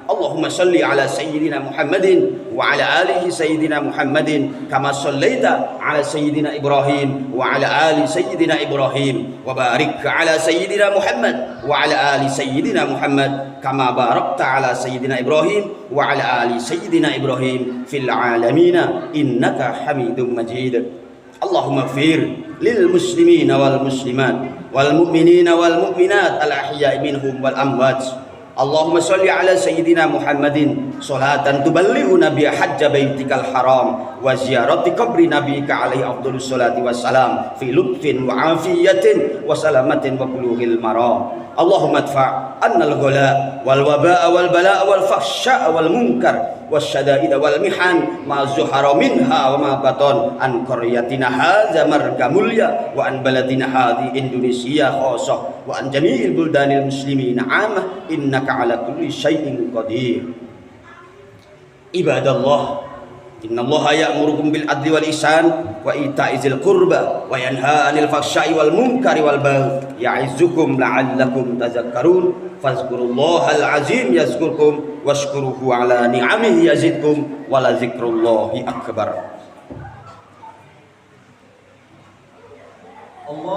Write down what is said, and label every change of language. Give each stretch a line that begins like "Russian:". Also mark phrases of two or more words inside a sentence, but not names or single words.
Arabic: اللهم صل على سيدنا محمد وعلى آله سيدنا محمد كما صليت على سيدنا إبراهيم وعلى آل سيدنا إبراهيم وبارك على سيدنا محمد وعلى آل سيدنا محمد كما باركت على سيدنا إبراهيم وعلى آل سيدنا إبراهيم في العالمين إنك حميد مجيد. اللهم اغفر للمسلمين والمسلمات والمؤمنين والمؤمنات الأحياء منهم والأموات. اللهم صل على سيدنا محمد صلاة تبلغنا بها حج بيتك الحرام وزيارة قبر نبيك عليه أفضل الصلاة والسلام في لطف وعافية وسلامة وبلوغ المرام. اللهم ادفع عنا الغلاء والوباء والبلاء والفحشاء والمنكر والشدائد والمحن ما ظهر منها وما بطن عن قريتنا هذه Marga Mulya وعن بلدنا هذه Indonesia خاصة وعن جميع بلدان المسلمين عامة إنك على كل شيء قدير. عباد الله إن الله يأمركم بالعدل والإحسان وإيتاء ذي القربى وينهى عن الفحشاء والمنكر والبغي يعظكم لعلكم تذكرون. فاذكروا الله العظيم يذكركم واشكروه على نعمه يزدكم ولذكر الله أكبر.